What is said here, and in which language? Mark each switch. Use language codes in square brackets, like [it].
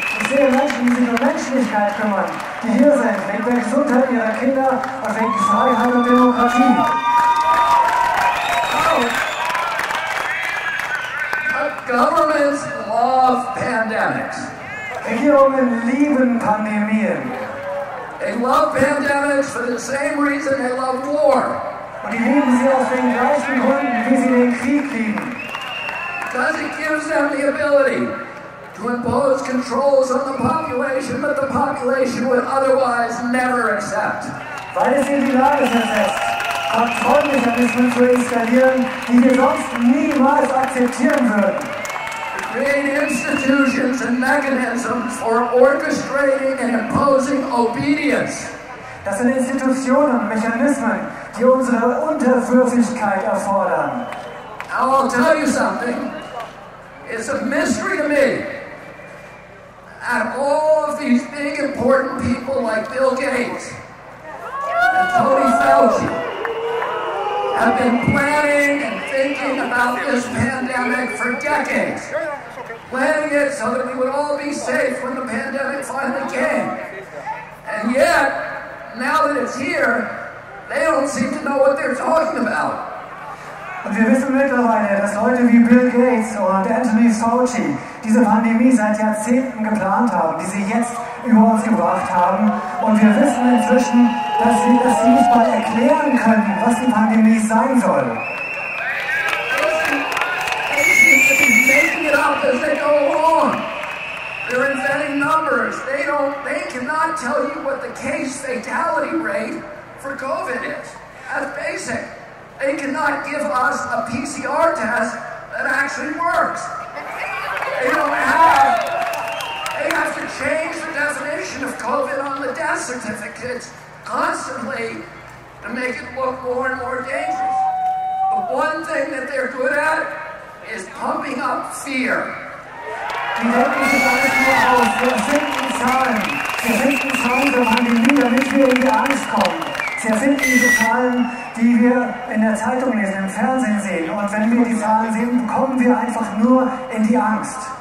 [de] Ich sehe Menschen, die sich um Menschlichkeit kümmern, die hier sind, wegen der Gesundheit ihrer Kinder und wegen Freiheit und Demokratie. [en] Governments love pandemics. [de] Regierungen lieben Pandemien. [en] They love pandemics for the same reason they love war. [de] Und die lieben sie aus den gleichen Gründen, wie sie den Krieg lieben. [en] Because it gives them the ability to impose controls on the population that the population would otherwise never accept. [de] Weil es in die Lage versetzt, Kontrollmechanismen zu installieren, die wir sonst niemals akzeptieren würden. [en] Create institutions and mechanisms for orchestrating and imposing obedience. [de] Das sind Institutionen und Mechanismen, die unsere Unterwürfigkeit erfordern. [en] Now I'll tell you something. It's a mystery to me. And all of these big important people like Bill Gates and Tony Fauci have been planning and thinking about this pandemic for decades. Planning it so that we would all be safe when the pandemic finally came. And yet, now that it's here, they don't seem to know what they're talking about. [de] Und wir wissen mittlerweile, dass Leute wie Bill Gates und Anthony Fauci diese Pandemie seit Jahrzehnten geplant haben, die sie jetzt über uns gebracht haben. Und wir wissen inzwischen, dass sie nicht mal erklären können, was die Pandemie sein soll. [en] They seem to be making it up as they go along. They're inventing in numbers. They cannot tell you what the case fatality rate for COVID is. That's basic. They cannot give us a PCR test that actually works. They have to change the definition of COVID on the death certificates constantly to make it look more and more dangerous. The one thing that they're good at is pumping up fear. [de] Die denken sich alles nur aus. Sie erfinden Zahlen. Sie erfinden Zahlen zur Pandemie, damit wir in die Angst kommen. Sie erfinden diese Zahlen, die wir in der Zeitung lesen, im Fernsehen sehen. Und wenn wir die Zahlen sehen, kommen wir einfach nur in die Angst.